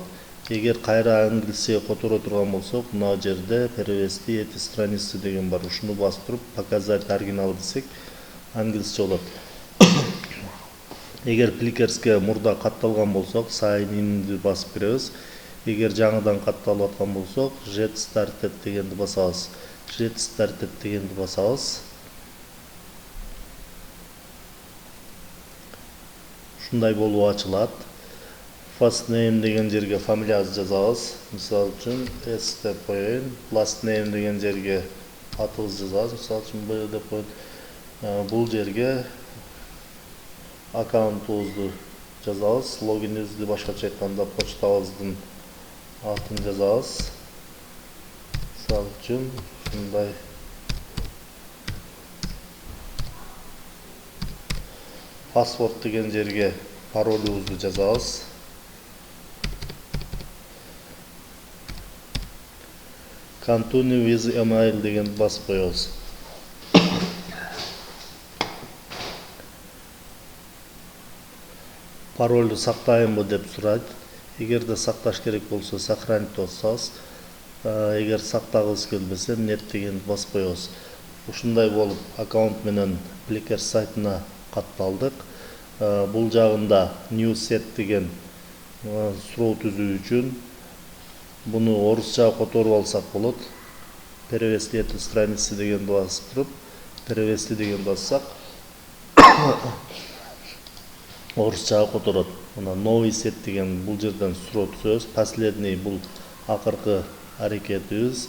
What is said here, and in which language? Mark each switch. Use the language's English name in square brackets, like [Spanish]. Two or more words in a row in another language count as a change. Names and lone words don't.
[Kyrgyz] Эгер кайра англисчеге которо турган болсок, мына жерде [Russian] перевести эти страницы [Kyrgyz] деген бар. Ушуну басып туруп [Russian] показать оригинал [Kyrgyz] десек, англисче болот. Эгер Plickers'ке мурда катталган болсок, [English] sign in'ди [Kyrgyz] басып киребиз. Эгер жаңыдан катталып аткан болсок, [English] get started [Kyrgyz] дегенди басабыз. [English] Get started [Kyrgyz] дегенди басабыз. Ушундай болуп ачылат. [English] First name [Kyrgyz] деген жерге фамилиябызды жазабыз. Мисалы үчүн S деп коеюн. [English] Last name [Kyrgyz] деген жерге атыбызды жазабыз. Мисалы үчүн B деп коеюн. Бул жерге аккаунтубузду жазабыз. Логинибизди башкача айтканда почтабыздын атын жазабыз. Мисалы үчүн ушундай паспорт деген жерге паролубузду жазабыз. [English] Continue with email [Kyrgyz] деген басып коебуз. Паролду сактайынбы деп сурайт. Эгерде сакташ керек болсо сохранить басабыз. Эгер сактагыбыз келбесе нет дегенди басып коебуз. Ушундай болуп аккаунт менен Plickers сайтына катталдык. Бул жагында [English] new set [Kyrgyz] деген суроо түзүү үчүн буну орусча которуп алсак болот. [Russian] Перевести эти страницы [Kyrgyz] дегенди басып туруп, перевести деген бассак орусчага которот. Мына новый set деген бул жерден суроо түзөбүз. Последний бул акыркы аракетибиз.